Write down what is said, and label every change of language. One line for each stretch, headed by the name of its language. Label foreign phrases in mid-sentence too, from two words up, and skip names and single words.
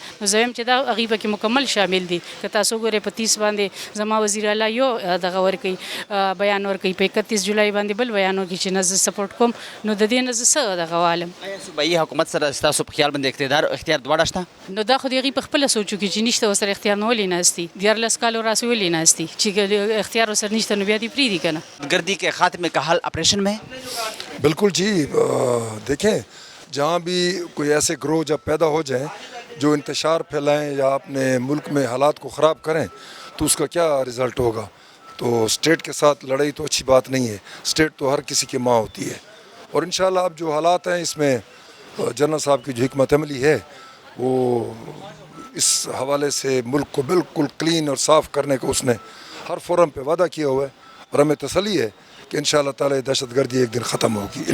Pashto: نو زه وایم چې دا هغې پکې مکمل شامل دي. که تاسو وګورئ په 30 باندې زما وزیر اعلی یو دغه ورکوي بیان ورکوي، په 31 جولای باندې بل بیان ورکوي چې نه زه سپورټ کوم. نو د دې نه زه څه دغه والم؟ آیا صوبایي حکومت سره ستاسو په خیال باندې اختیار دواړه شته؟ نو دا خو د هغې په خپله سوچ وکړي چې نشته ورسره اختیار نه ولې ناستي، 14 کالو راسې ولې ناستي چې اختیار ورسره نشته نو بیا دې پرېږدي که نه.
Urdu: گردی کے خاتمے کا حل آپریشن میں؟ بالکل جی. دیکھیں جہاں بھی کوئی ایسے گروہ جب پیدا ہو جائیں جو انتشار پھیلائیں یا اپنے ملک میں حالات کو خراب کریں تو اس کا کیا رزلٹ ہوگا؟ تو اسٹیٹ کے ساتھ لڑائی تو اچھی بات نہیں ہے. اسٹیٹ تو ہر کسی کی ماں ہوتی ہے اور انشاءاللہ اب جو حالات ہیں اس میں جنرل صاحب کی جو حکمت عملی ہے وہ اس حوالے سے ملک کو بالکل کلین اور صاف کرنے کو اس نے ہر فورم پہ وعدہ کیا ہوا ہے اور ہمیں تسلی ہے کہ
Arabic: انشاءاللہ تعالی
Urdu: دہشت گردی ایک دن ختم ہوگی.